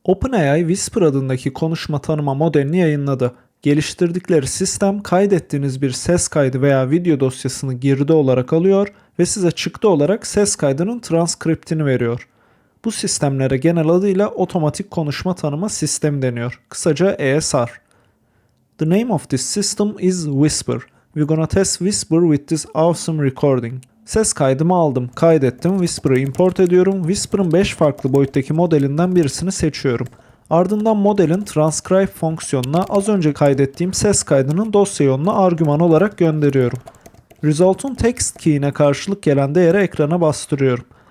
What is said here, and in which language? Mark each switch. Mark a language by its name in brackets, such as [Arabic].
[Turkish] OpenAI Whisper adındaki konuşma tanıma modelini yayınladı. Geliştirdikleri sistem kaydettiğiniz bir ses kaydı veya video dosyasını girdi olarak alıyor ve size çıktı olarak ses kaydının transkriptini veriyor. Bu sistemlere genel adıyla otomatik konuşma tanıma sistemi deniyor. Kısaca ESR. [English] The name of this system is Whisper. We're gonna test Whisper with this awesome recording. [Turkish] Ses kaydımı aldım, kaydettim, Whisper'ı import ediyorum. Whisper'ın 5 farklı boyuttaki modelinden birisini seçiyorum. Ardından modelin transcribe fonksiyonuna az önce kaydettiğim ses kaydının dosya yoluna argüman olarak gönderiyorum. Result'un text key'ine karşılık gelen değeri ekrana bastırıyorum.